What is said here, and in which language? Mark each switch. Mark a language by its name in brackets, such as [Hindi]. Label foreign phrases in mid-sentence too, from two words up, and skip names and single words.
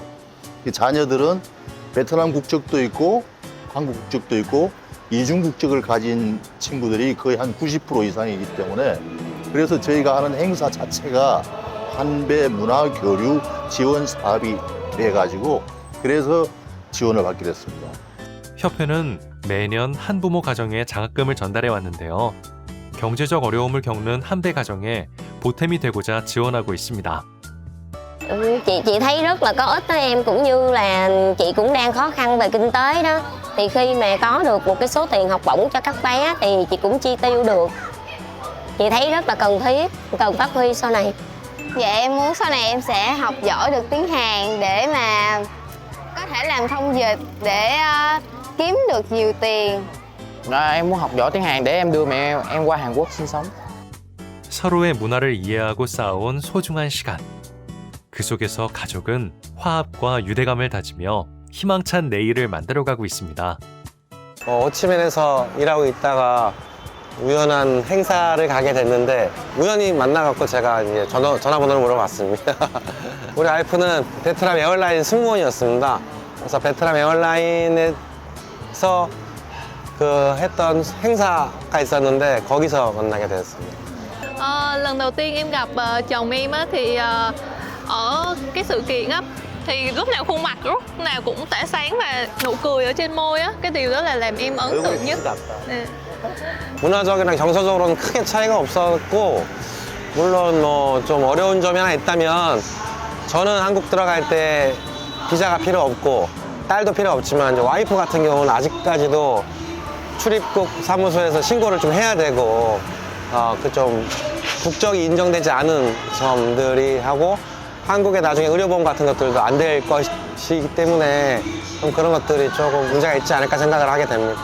[Korean] 이 자녀들은 베트남 국적도 있고 한국 국적도 있고 이중 국적을 가진 친구들이 거의 한 90% 이상이기 때문에 그래서 저희가 하는 행사 자체가 한배 문화 교류 지원 사업이 돼가지고 그래서 지원을 받게 됐습니다. 협회는 매년 한부모 가정에 장학금을 전달해 왔는데요. 경제적 어려움을 겪는 한배 가정에 보탬이 되고자 지원하고 있습니다. [Vietnamese] Chị thấy rất là có ích đó em, cũng như là chị cũng đang khó khăn về kinh tế đó. Thì khi mà có được một cái số tiền học bổng cho các bé thì chị cũng chi tiêu được. Chị thấy rất là cần thiết, cần phát huy sau này. Dạ em muốn sau này em sẽ học giỏi được tiếng Hàn để mà có thể làm thông dịch để kiếm được nhiều tiền. Em muốn học giỏi tiếng Hàn để em đưa mẹ em qua Hàn Quốc sinh sống. [Korean] 서로의 문화를 이해하고 쌓아온 소중한 시간. 그 속에서 가족은 화합과 유대감을 다지며 희망찬 내일을 만들어가고 있습니다. 호치민에서 일하고 있다가 우연한 행사를 가게 됐는데 우연히 만나갖고 제가 이제 전화번호를 물어봤습니다. 우리 와이프는 베트남 에어라인 승무원이었습니다. 그래서 베트남 에어라인에서 그 했던 행사가 있었는데 거기서 만나게 되었습니다. [Vietnamese] Lần đầu tiên em gặp chồng em á, thì ở cái sự kiện á, thì lúc nào khuôn mặt lúc nào cũng tỏa sáng và nụ cười ở trên môi á, cái điều đó là làm em ấn tượng nhất. [Korean] 네. 문화적이나 정서적으로는 크게 차이가 없었고 물론 뭐 좀 어려운 점이 하나 있다면 저는 한국 들어갈 때 비자가 필요 없고 딸도 필요 없지만 이제 와이프 같은 경우는 아직까지도 출입국 사무소에서 신고를 좀 해야 되고 그 좀 국적이 인정되지 않은 점들이 하고 한국에 나중에 의료보험 같은 것들도 안 될 것이기 때문에 좀 그런 것들이 조금 문제가 있지 않을까 생각을 하게 됩니다.